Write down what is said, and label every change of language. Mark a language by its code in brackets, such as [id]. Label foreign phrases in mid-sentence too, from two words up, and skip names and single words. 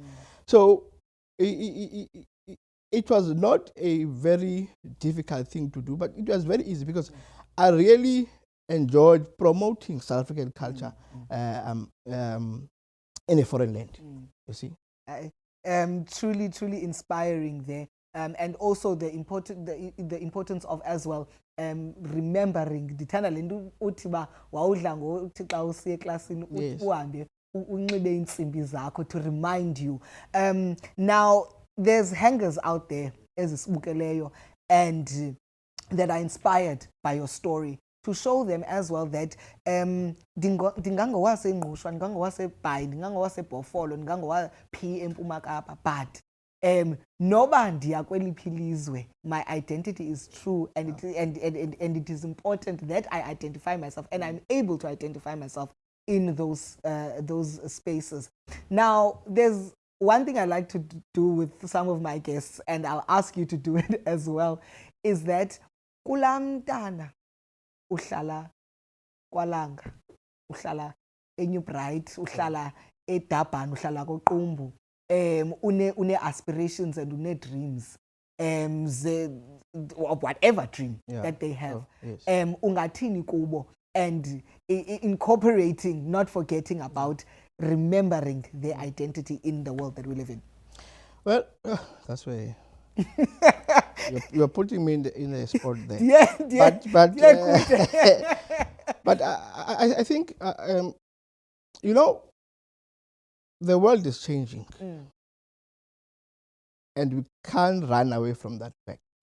[en] So it was not a very difficult thing to do, but it was very easy because I really enjoyed promoting South African culture in a foreign land. You see, truly inspiring there. And also the importance of as well remembering [xh] ndithanda le nto uthi uba wawudla ngothi xa usiya eklasini uhambe unxibe iintsimbi zakho [en] to remind you. Now there's hangers out there ezisibukeleyo and that are inspired by your story, to show them as well that [xh] ndingangowasengqushwa, ndingangowasebhayi, ndingangowasebhofolo, ndingangowaphi eMpuma Kapa, [en] but [xh] noba ndiya kweliphi ilizwe, [en] my identity is true, and it is important that I identify myself and I'm able to identify myself in those spaces. Now, there's one thing I like to do with some of my guests, and I'll ask you to do it as well, is that [xh] kulamntana uhlala kwaLanga, uhlala eNew Bright, uhlala eDurban, uhlala koQumbu, une aspirations and une dreams, [en] whatever dream that they have. [xh] Ungathini kubo, [en] and incorporating, not forgetting about remembering their identity in the world that we live in. Well, that's where you're putting me in a spot there. But I think you know, the world is changing, and we can't run away from that fact.